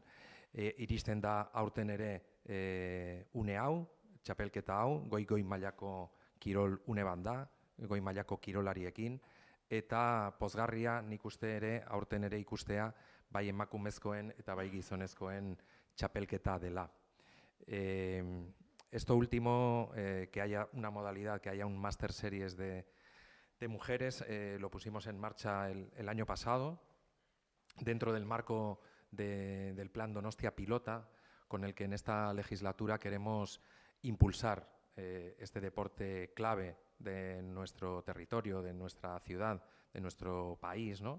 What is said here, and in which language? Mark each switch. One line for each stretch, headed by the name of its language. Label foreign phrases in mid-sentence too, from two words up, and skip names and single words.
Basque: Iristen da aurten ere une hau, txapelketa hau, goi mailako kirol une banda, goi mailako kirolariekin, eta pozgarria nik uste ere aurten ere ikustea bai emakumezkoen eta bai gizonezkoen txapelketa dela.
Spanish: Esto último, que haya una modalidad, que haya un Master Series de mujeres, lo pusimos en marcha el año pasado, dentro del marco del plan Donostia Pilota, con el que en esta legislatura queremos impulsar este deporte clave de nuestro territorio, de nuestra ciudad, de nuestro país, ¿no?